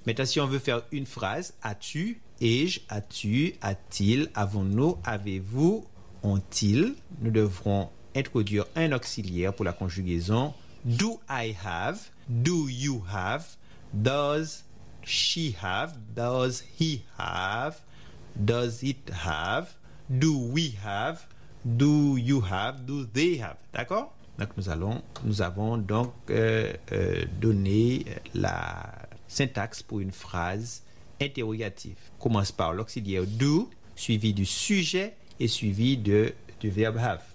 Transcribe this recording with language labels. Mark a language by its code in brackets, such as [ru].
[fr] Maintenant, si on veut faire une phrase, as-tu, ai-je, as-tu, a-t-il, avons-nous, avez-vous, ont-ils, nous devrons introduire un auxiliaire pour la conjugaison. [en] Do I have, do you have, does she have, does he have, does it have, do we have, do you have, do they have. [fr] D'accord? Donc, nous avons donc donné la syntaxe pour une phrase interrogative. Commence par l'auxiliaire do, suivi du sujet et suivi du verbe have.